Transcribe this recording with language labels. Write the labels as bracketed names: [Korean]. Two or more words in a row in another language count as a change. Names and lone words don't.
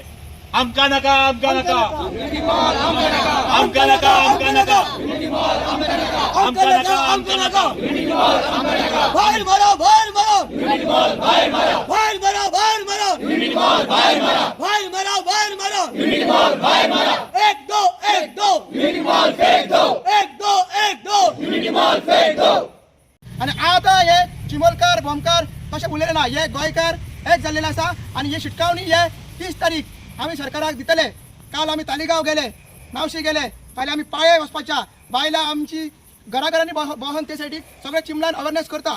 [Konkani] आमकां नाका आमकां नाका आमकां नाका आमकां नाका आमकां नाका आमकां नाका भायर मारो भायर मारो भायर मारो भायर मारो भायर मारो भायर मारो भायर मारो भायर मारो भायर मारो [Hindi] एक दो एक दो फेक दो एक दो एक दो फेक दो। [Konkani] आणि आता हे चिमोलकार भोमकार तशें उलयले ना हे गोंयकार एक जाल्लेले आसा आनी ही शिटकावणी हे 30 तारीख आमी सरकाराक दितले। काल आमी तालिगांव गेले नावशी गेले फाल्यां आमी पाळये वचपाच्या बायलां आमची घराघरांनी बसून ते सायडीक सगळे चिमलान अवेरनेस करता।